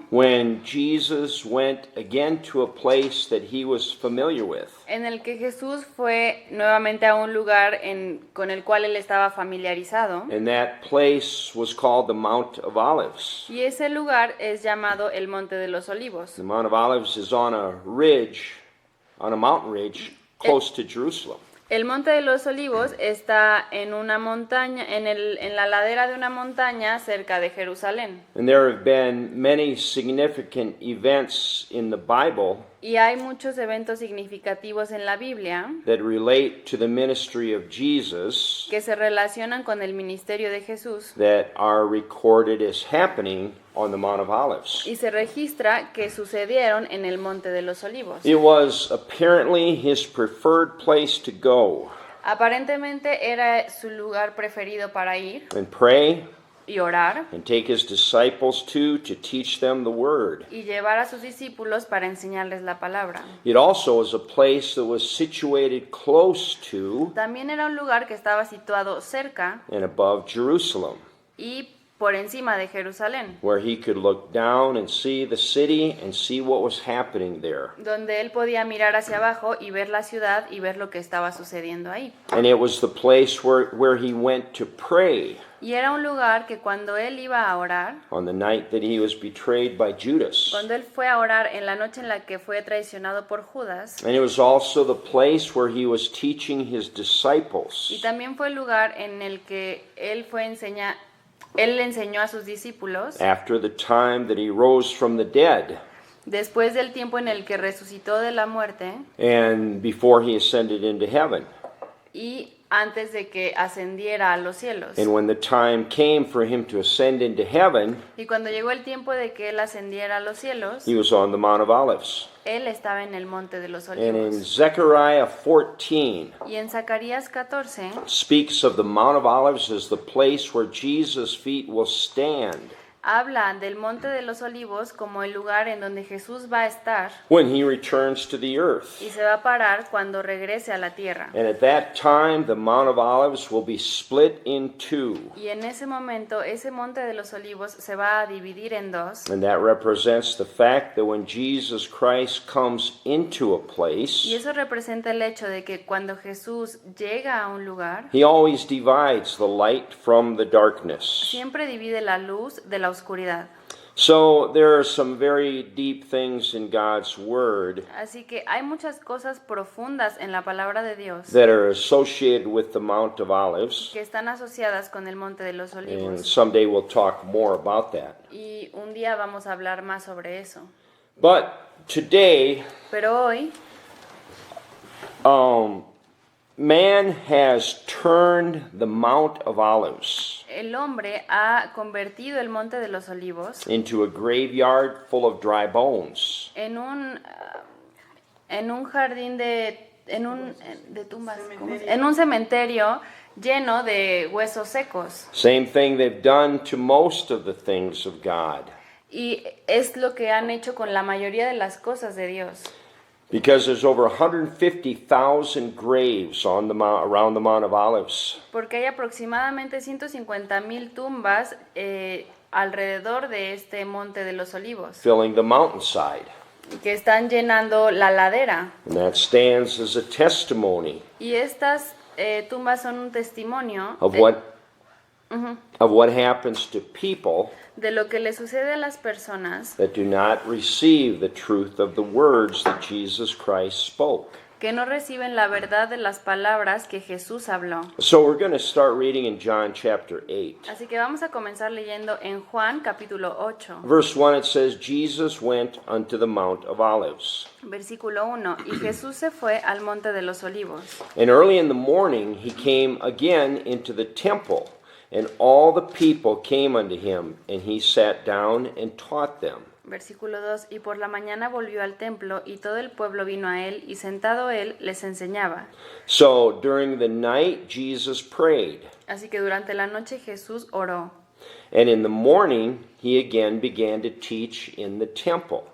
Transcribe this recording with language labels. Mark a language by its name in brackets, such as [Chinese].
[English] when Jesus went again to a place that he was familiar with. [Spanish] en el que Jesús fue nuevamente a un lugar con el cual él estaba familiarizado. [English] And that place was called the Mount of Olives. [Spanish] Y ese lugar es llamado el Monte de los Olivos. [English] The Mount of Olives is on a ridge, on a mountain ridge, close to Jerusalem. [Spanish] El Monte de los Olivos está en una montaña, en la ladera de una montaña cerca de Jerusalén. [English] And there have been many significant events in the Bible [Spanish] Y hay muchos eventos significativos en la Biblia [English] that relate to the ministry of Jesus [Spanish] que se relacionan con el ministerio de Jesús [English] that are recorded as happening on the Mount of Olives. [Spanish] y se registra que sucedieron en el Monte de los Olivos. [English] It was apparently his preferred place to go [Spanish] Aparentemente era su lugar preferido para ir [English] and pray [Spanish] y orar [English] and take his disciples to teach them the word. [Spanish] y llevar a sus discípulos para enseñarles la palabra. [English] It also was a place that was situated close to [Spanish] También era un lugar que estaba situado cerca [English] and above Jerusalem, [Spanish] y por encima de Jerusalén, [English] where he could look down and see the city and see what was happening there. [Spanish] donde él podía mirar hacia abajo y ver la ciudad y ver lo que estaba sucediendo ahí. [English] And it was the place where he went to pray [Spanish] Y era un lugar que cuando él iba a orar, [English] on the night that he was betrayed by Judas. [Spanish] cuando él fue a orar en la noche en la que fue traicionado por Judas, [English] And it was also the place where he was teaching his [Spanish] y [English] disciples [Spanish] también fue el lugar en el que él le enseñó a sus discípulos [English] after the time that he rose from the dead [Spanish] después del tiempo en el que resucitó de la muerte [English] and before he ascended into heaven. [Spanish] y antes de que ascendiera a los cielos. [English] And when the time came for him to ascend into heaven, [Spanish] Y cuando llegó el tiempo de que él ascendiera a los cielos, [English] he was on the Mount of Olives. [Spanish] él estaba en el Monte de los [English] And in [Spanish] Olivos. [English] Zechariah 14 [Spanish] Y en Zacarías 14 [English] speaks of the Mount of Olives as the place where Jesus' feet will stand [Spanish] habla del Monte de los Olivos como el lugar en donde Jesús va a estar [English] when he returns to the earth. [Spanish] y se va a parar cuando regrese a la tierra. [English] And at that time, the Mount of Olives will be split in two. [Spanish] Y en ese momento, ese Monte de los Olivos se va a dividir en dos. [English] And that represents the fact that when Jesus Christ comes into a [Spanish] Y [English] place, [Spanish] eso representa el hecho de que cuando Jesús llega a un lugar, [English] he always divides the light from the darkness. [Spanish] siempre divide la luz de la oscuridad. [English] So there are some very deep things in God's Word [Spanish] Así que hay muchas cosas profundas en la palabra de Dios [English] that are associated with the Mount of Olives. [Spanish] que están asociadas con el Monte de los [English] And [Spanish] Olivos. [English] someday we'll talk more about that. [Spanish] Y un día vamos a hablar más sobre eso. [English] But today, [Spanish] Pero hoy, [English] man has turned the Mount of Olives [Spanish] el hombre ha convertido el Monte de los Olivos [English] into a graveyard full of dry bones. [Spanish] en un jardín de tumbas, en un cementerio lleno de huesos secos. [English] Same thing they've done to most of the things of God. [Spanish] Y es lo que han hecho con la mayoría de las cosas de Dios. [English] Because there's over 150,000 graves on the around the Mount of Olives. [Spanish] Porque hay aproximadamente 150,000 tumbas alrededor de este Monte de los Olivos, [English] Filling the mountainside. [Spanish] que están llenando la ladera. [English] And that stands as a testimony [Spanish] Y estas tumbas son un testimonio [English] of what happens to people [Spanish] de lo que le sucede a las personas [English] that do not receive the truth of the words that Jesus Christ spoke. [Spanish] que no reciben la verdad de las palabras que Jesús habló. [English] So we're going to start reading in John chapter 8. [Spanish] Así que vamos a comenzar leyendo en Juan capítulo 8, [English] Verse 1, it says, Jesus went unto the Mount of Olives. [Spanish] versículo 1. Y Jesús se fue al Monte de los Olivos. [English] And early in the morning he came again into the temple, and all the people came unto him, and he sat down and taught them. [Spanish] Versículo 2. Y por la mañana volvió al templo, y todo el pueblo vino a él, y sentado él les enseñaba. [English] So during the night Jesus prayed, [Spanish] Así que durante la noche Jesús oró. [English] And in the morning he again began to teach in the temple.